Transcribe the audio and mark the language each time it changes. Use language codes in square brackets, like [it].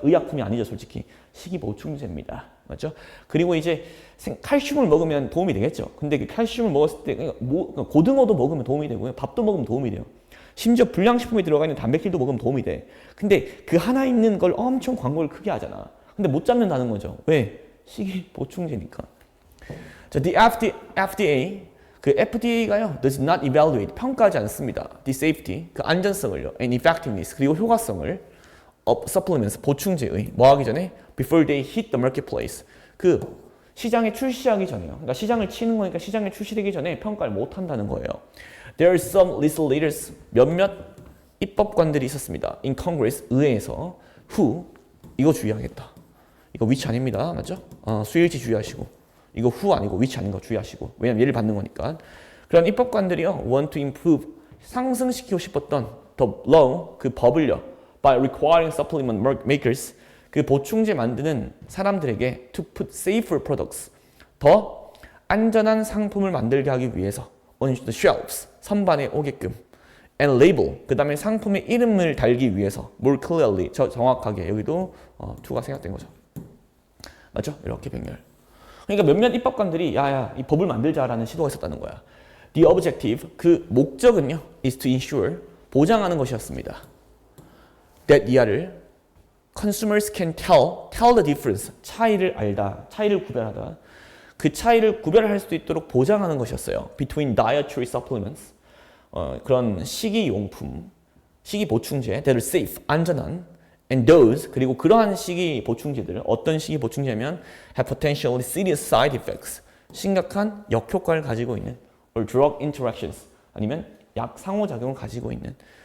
[ko] 의약품이 아니죠, 솔직히. 식이 보충제입니다. 맞죠? 그리고 이제 칼슘을 먹으면 도움이 되겠죠. 근데 그 칼슘을 먹었을 때 그러니까 고등어도 먹으면 도움이 되고요. 밥도 먹으면 도움이 돼요. 심지어 불량식품에 들어가 있는 단백질도 먹으면 도움이 돼. 근데 그 하나 있는 걸 엄청 광고를 크게 하잖아. 근데 못 잡는다는 거죠. 왜? 식이 보충제니까. [en] 자, the FDA, 그 FDA가요, does not evaluate, [ko] 평가하지 않습니다. [en] the safety, [ko] 그 안전성을요, [en] and effectiveness, [ko] 그리고 효과성을 [en] of supplements, [ko] 보충제의, 뭐 하기 전에? [en] before they hit the marketplace, [ko] 그 시장에 출시하기 전에요. 그러니까 시장을 치는 거니까 시장에 출시되기 전에 평가를 못 한다는 거예요. [en] There are some legislators, [ko] 몇몇 입법관들이 있었습니다. In Congress, 의회에서 who, 이거 주의하겠다. 이거 which 아닙니다. 맞죠? 수일치 주의하시고. 이거 who 아니고 which 아닌 거 주의하시고. 왜냐면 얘를 받는 거니까. 그런 입법관들이요. [en] want to improve, [ko] 상승시키고 싶었던 [en] the law, [ko] 그 법을요. [en] by requiring supplement makers, [ko] 그 보충제 만드는 사람들에게 [en] to put safer products, [ko] 더 안전한 상품을 만들게 하기 위해서 [en] on the shelves, [ko] 선반에 오게끔, and label, 그 다음에 상품의 이름을 달기 위해서 more clearly, 정확하게, 여기도 to가 생략된 거죠. 맞죠? 이렇게 병렬. 그러니까 몇몇 입법관들이 야야 이 법을 만들자라는 시도가 있었다는 거야. [en] The objective, 그 목적은요, is to ensure, [ko] 보장하는 것이었습니다. [en] that 이하를 consumers can tell the difference, [ko] 차이를 알다, 차이를 구별하다. 그 차이를 구별할 수 있도록 보장하는 것이었어요. [en] between dietary supplements, [ko] 그런 식이용품, 식이 보충제, that are safe, 안전한, and those, 그리고 그러한 식이 보충제들, 어떤 식이 보충제면 [en] have potentially serious side effects, [ko] 심각한 역효과를 가지고 있는, [en] or drug interactions, [ko] 아니면 약 상호작용을 가지고 있는.